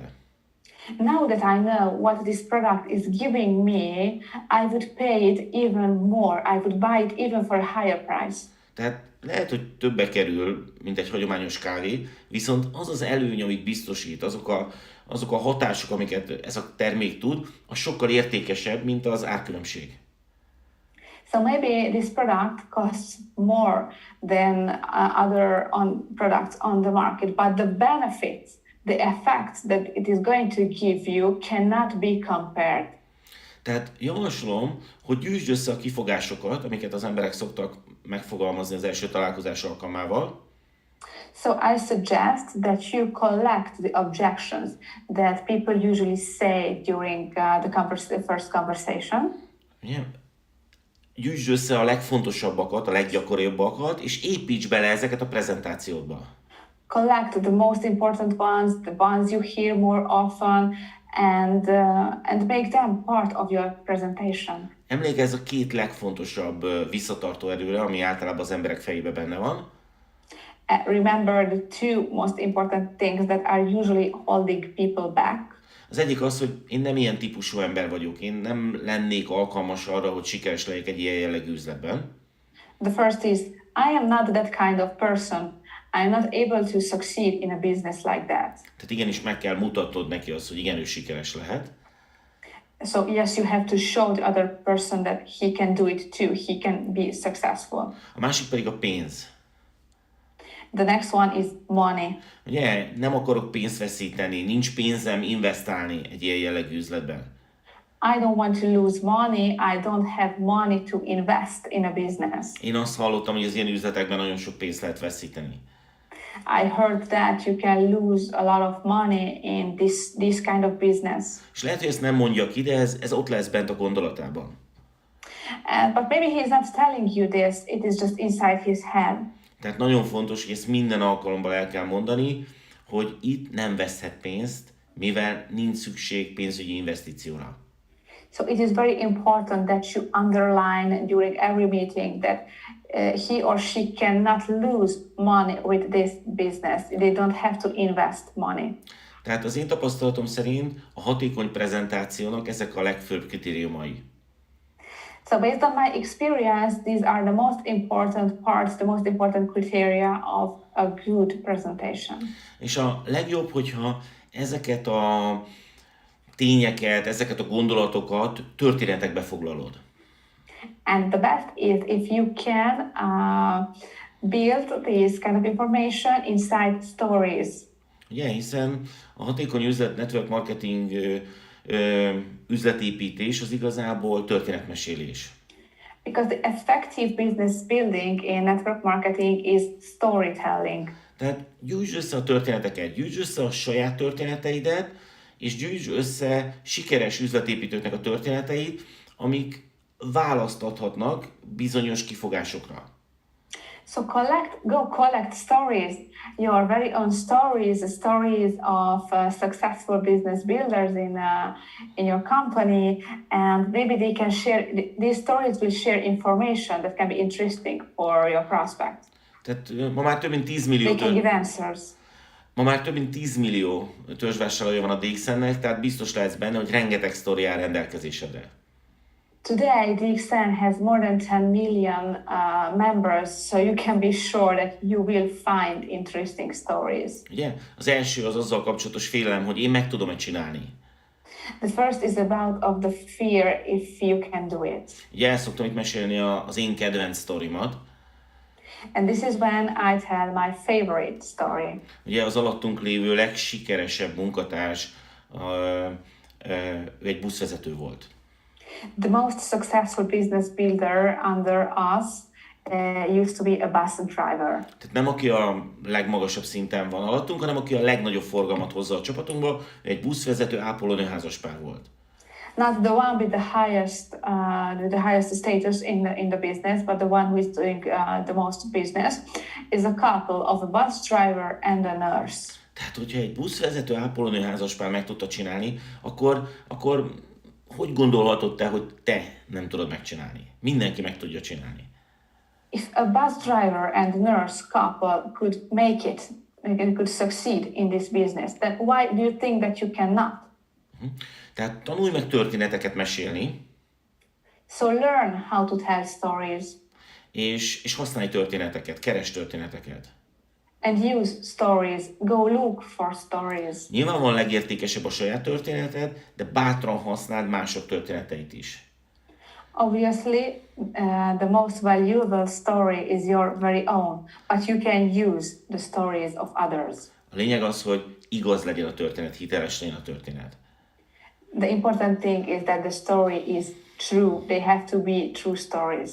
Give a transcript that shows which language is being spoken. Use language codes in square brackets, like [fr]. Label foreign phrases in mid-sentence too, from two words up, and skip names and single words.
[en] Now that I know what this product is giving me, I would pay it even more. I would buy it even for a higher price. [hu] Tehát lehet, hogy többe kerül, mint egy hagyományos kávé, viszont az az előny, amit biztosít, azok a hatások, amiket ez a termék tud, az sokkal értékesebb, mint az árkülönbség. [en] So maybe this product costs more than other products on the market, but the benefits, the effects that it is going to give you cannot be compared. [hu] Tehát javaslom, hogy gyűjtsd össze a kifogásokat, amiket az emberek szoktak megfogalmazni az első találkozás alkalmával, [en] So I suggest that you collect the objections that people usually say during the first conversation. [hu] ugye? Gyűjtsd össze a legfontosabbakat, a leggyakoribbakakat, és építs bele ezeket a prezentációdba. [en] Collect the most important ones, the ones you hear more often, and make them part of your presentation. [hu] Emlékezz a két legfontosabb visszatartó erőre, ami általában az emberek fejében benne van. [en] Remember the two most important things that are usually holding people back. [hu] Az egyik az, hogy én nem ilyen típusú ember vagyok, én nem lennék alkalmas arra, hogy sikeres legyek egy ilyen jellegű üzletben. [en] The first is, I am not that kind of person. I'm not able to succeed in a business like that. [hu] Tehát igenis meg kell mutatnod neki azt, hogy igen, ő sikeres lehet. [en] So yes, you have to show the other person that he can do it too. He can be successful. [hu] A másik pedig a pénz. [en] The next one is money. [hu] Ugye, nem akarok pénzt veszíteni, nincs pénzem investálni egy ilyen jellegű üzletben. [en] I don't want to lose money. I don't have money to invest in a business. [hu] Én azt hallottam, hogy az ilyen üzletekben nagyon sok pénzt lehet veszíteni. [en] I heard that you can lose a lot of money in this kind of business. [hu] És lehet, hogy ezt nem mondja ki, de ez ott lesz bent a gondolatában. [en] But maybe he's not telling you this. It is just inside his head. [hu] Tehát nagyon fontos, hogy ezt minden alkalommal el kell mondani, hogy itt nem veszhet pénzt, mivel nincs szükség pénzügyi investícióra. [en] So it is very important that you underline during every meeting that he or she cannot lose money with this business. They don't have to invest money. [hu] Tehát az én tapasztalatom szerint a hatékony prezentációnak ezek a legfőbb kritériumai. [en] So based on my experience, these are the most important parts, the most important criteria of a good presentation. [hu] És a legjobb, hogyha ezeket a tényeket, ezeket a gondolatokat történetekbe foglalod. [en] And the best is if you can build this kind of information inside stories. [hu] Ugye, hiszen a hatékony üzlet, [en] network marketing, [hu] üzletépítés az igazából történetmesélés. [en] Because the effective business building in network marketing is storytelling. [hu] Tehát gyűjtsd össze a történeteket, gyűjtsd össze a saját történeteidet, és gyűjtsd össze sikeres üzletépítőknek a történeteit, amik választ adhatnak bizonyos kifogásokra. [en] So collect stories, your very own stories, the stories of successful business builders in your company, and maybe they can share, these stories will share information that can be interesting for your prospect. [hu] Tehát ma már több mint 10 millió [en] They can give answers. [hu] Ma már több mint 10 millió törzsvásárlója van a DXN-nek, tehát biztos lehetsz benne, hogy rengeteg sztori áll rendelkezésedre. [en] Today, DXN has more than 10 million members, so you can be sure that you will find interesting stories. [hu] Ugye? Az első az azzal kapcsolatos félelem, hogy én meg tudom-e csinálni. [en] The first is about of the fear if you can do it. [hu] Ugye el szoktam itt mesélni az én kedvenc sztorimat. [en] And this is when I tell my favorite story. [hu] Ugye az alattunk lévő legsikeresebb munkatárs ő egy buszvezető volt. [en] The most successful business builder under us used to be a bus driver. [hu] Tehát nem aki a legmagasabb szinten van alattunk, hanem aki a legnagyobb forgalmat hozza a csapatunkba, egy buszvezető ápolónő házaspár volt. [en] Not the one with the highest status in the business, but the one who is doing the most business is a couple of a bus driver and a nurse. [hu] Tehát, hogyha egy buszvezető ápolónő házaspár meg tudta csinálni, akkor hogy gondolhatod te, hogy te nem tudod megcsinálni? Mindenki meg tudja csinálni. [en] If a bus driver and nurse couple could make it, could succeed in this business, then why do you think that you cannot? [hu] Tehát tanulj meg történeteket mesélni, [en] So learn how to tell stories [hu] és használj történeteket, keresd történeteket. [en] and use stories. Go look for stories. [hu] Nyilvánvalóan legértékesebb a saját történeted, de bátran használd mások történeteit is. [en] Obviously, the most valuable story is your very own, but you can use the stories of others. [hu] A lényeg az, hogy igaz legyen a történet, hiteles legyen a történet. [en] The important thing is that the story is true. They have to be true stories.